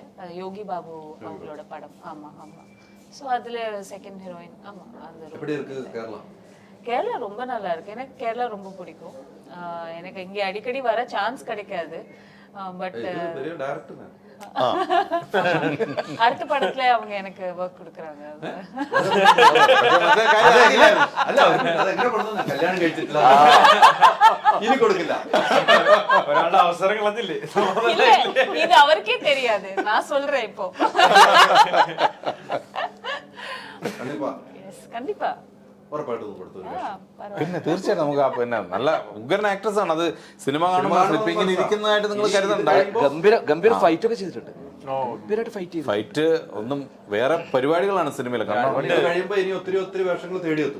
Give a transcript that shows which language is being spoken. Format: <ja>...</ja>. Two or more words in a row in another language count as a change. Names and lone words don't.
<ta>யோகி பாபு அவங்களோட படம். ஆமா ஆமா. ஸோ அதுல செகண்ட் ஹீரோயின். ஆமா அந்த எப்படி இருக்கு கேரளா? கேரளா ரொம்ப நல்லா இருக்கு. எனக்கு கேரளா ரொம்ப பிடிக்கும். எனக்கு இங்க அடிக்கடி வர சான்ஸ் கிடைக்காது. பட் பெரிய டைரக்டர் தான். அடுத்த படத்துல அவங்க எனக்கு வர்க் கொடுக்குறாங்க.</ta> <ml>അല്ല അതെങ്ങനെ കൊടുത്തു? കല്യാണം കഴിച്ചിട്ടില്ല, ഇനി കൊടുക്കില്ല. ഒരാളുടെ അവസരങ്ങളതില്ലേ?</ml> <ta>இல்ல இது அவருக்கே தெரியாது, நான் சொல்றேன் இப்போ. കണ്ടിപ്പാ கண்டிப்பா</ta> <ml>ഉറപ്പായിട്ടും കൊടുത്തു. പിന്നെ തീർച്ചയായിട്ടും നമുക്ക് പിന്നെ നല്ല ഉഗ്രൻ ആക്ട്രസ് ആണ്. അത് സിനിമ കാണുമ്പോൾ ഇങ്ങനെ ഇരിക്കുന്നതായിട്ട് നിങ്ങൾ കരുതണ്ട. ഗംഭീര ഫൈറ്റ് ഒക്കെ ചെയ്തിട്ടുണ്ട്. ഗംഭീരമായിട്ട് ഫൈറ്റ് ചെയ്തു. ഫൈറ്റ് ഒന്നും വേറെ പരിപാടികളാണ് സിനിമയിൽ. കാരണം കഴിയുമ്പോ ഇനി ഒത്തിരി ഒത്തിരി വേഷങ്ങൾ തേടിയെത്തും.</ml>